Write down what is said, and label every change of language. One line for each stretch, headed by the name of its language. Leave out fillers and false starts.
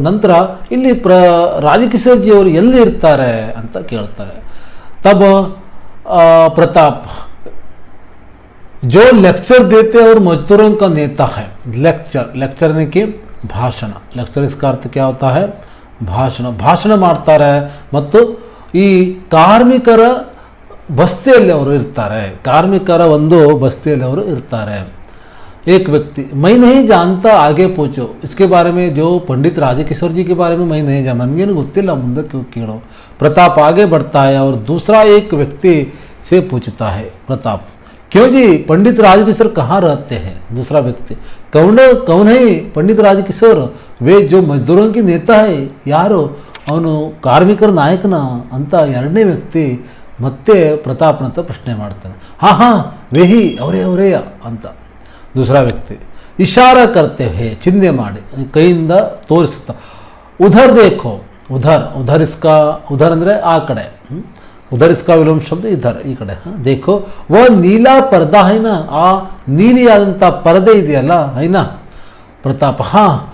Kannada: ನಂತರ ಇಲ್ಲಿ ರಾಜಕಿಶೋರ್ ಜಿ ಅವರು ಎಲ್ಲಿ ಇರ್ತಾರೆ ಅಂತ ಕೇಳ್ತಾರೆ।
Hindi: तब प्रताप जो लेक्चर देते और मजदूरों का नेता है, लेक्चर ने कि ಭಾಷಣ, ಲೆಕ್ಚರ್ इसका अर्थ क्या होता है,
Kannada: ಭಾಷಣ ಮಾಡ್ತಾರೆ ಮತ್ತು ಈ ಕಾರ್ಮಿಕರ ಬಸ್ತಿಯಲ್ಲಿ ಅವರು ಇರ್ತಾರೆ,
Hindi: ಕಾರ್ಮಿಕರ ಒಂದು ಬಸ್ತಿಯಲ್ಲಿ ಅವರು ಇರ್ತಾರೆ। एक व्यक्ति मैं नहीं जानता, आगे पूछो इसके बारे में, जो पंडित राजकिशोर जी के बारे में मैं नहीं जानता,
Kannada: ನನಗೇನು ಗೊತ್ತಿಲ್ಲ ಮುಂದೆ
Hindi: क्यों ಕೇಳೋ। प्रताप आगे बढ़ता है और दूसरा एक व्यक्ति से पूछता है प्रताप क्यों जी पंडित राजकिशोर कहाँ रहते हैं। दूसरा व्यक्ति कौन है पंडित राजकिशोर, वे जो मजदूरों की नेता है
Kannada: ಯಾರು, ಅವನು ಕಾರ್ಮಿಕರ ನಾಯಕನ ಅಂತ ಎರಡನೇ ವ್ಯಕ್ತಿ ಮತ್ತೆ ಪ್ರತಾಪ್ನ ಹತ್ರ ಪ್ರಶ್ನೆ ಮಾಡ್ತಾನೆ। हाँ हाँ ವೇಹಿ ಅವರೇ ಅಂತ।
Hindi: दूसरा व्यक्ति इशारा करते हुए चिन्हे
Kannada: ಮಾಡಿ ಕೈಯಿಂದ ತೋರಿಸುತ್ತಾ
Hindi: उधर देखो, उधर इसका उधर
Kannada: ಅಂದರೆ ಆ ಕಡೆ,
Hindi: उधर इसका विलोम शब्द इधर
Kannada: ಈ ಕಡೆ।
Hindi: देखो वह नीला पर्दा है ना,
Kannada: ಆ ನೀಲಿಯಾದಂಥ ಪರದೆ ಇದೆಯಲ್ಲ
Hindi: है ना। प्रताप हाँ।